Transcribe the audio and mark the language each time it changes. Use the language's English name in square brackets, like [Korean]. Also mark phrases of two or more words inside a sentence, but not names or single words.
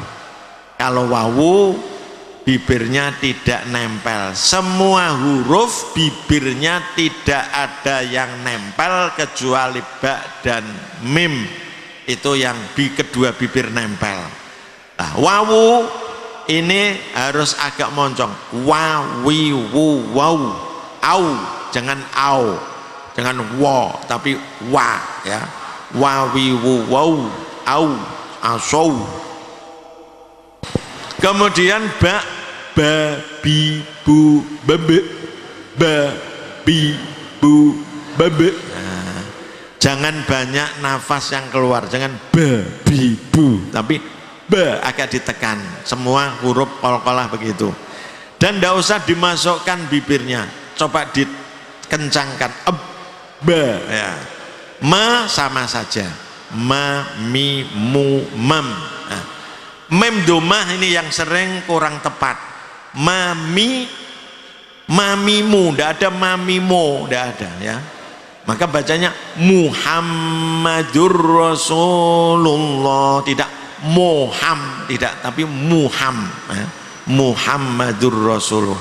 [Indonesian] Kalau wawu bibirnya tidak nempel. Semua huruf bibirnya tidak ada yang nempel kecuali ba dan mim, itu yang kedua bibir nempel. Nah, wawu ini harus agak moncong. Wa wi wu waw. Au, jangan au, jangan wa tapi wa ya. Wa wi wu waw, au, asau. Kemudian ba bi bu bebe, ba bi bu bebe. Nah, jangan banyak nafas yang keluar, jangan ba bi bu, tapi ba agak ditekan. Semua huruf qalqalah begitu. Dan tidak usah dimasukkan bibirnya, coba dikencangkan. Ba ya. Ma sama saja. Ma mi mu mam. Nah, mem domah ini yang sering kurang tepat. Mami, mamimu, tidak ada mamimo, tidak ada ya. maka bacanya [Arabic] محمد رسول الله, [Indonesian] tidak tidak, tapi [Arabic] محمد رسول الله.